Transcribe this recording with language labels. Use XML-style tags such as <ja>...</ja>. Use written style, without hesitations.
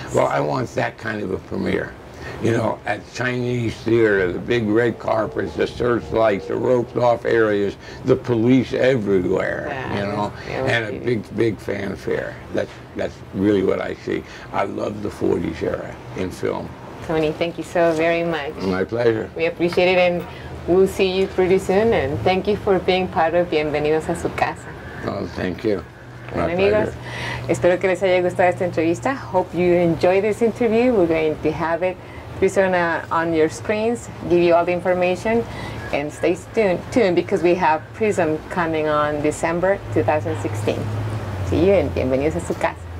<en>Well, I want that kind of a premiere. You know, at Chinese theater, the big red carpets, the searchlights, the roped-off areas, the police everywhere, you know, and a big fanfare. That's really what I see. I love the 40s era in film. Tony, thank you so very much. My pleasure. We appreciate it, and we'll see you pretty soon, and thank you for being part of</en> <es>Bienvenidos a Su Casa.</es> <en>Oh, thank you.</en> <es>Bueno, amigos, espero que les haya gustado esta entrevista.</es> <en>Hope you enjoyed this interview. We're going to have it on your screens, give you all the information, and stay tuned because we have Prism coming on December 2016. See you, and</en> <es>Bienvenidos a Su Casa.</es>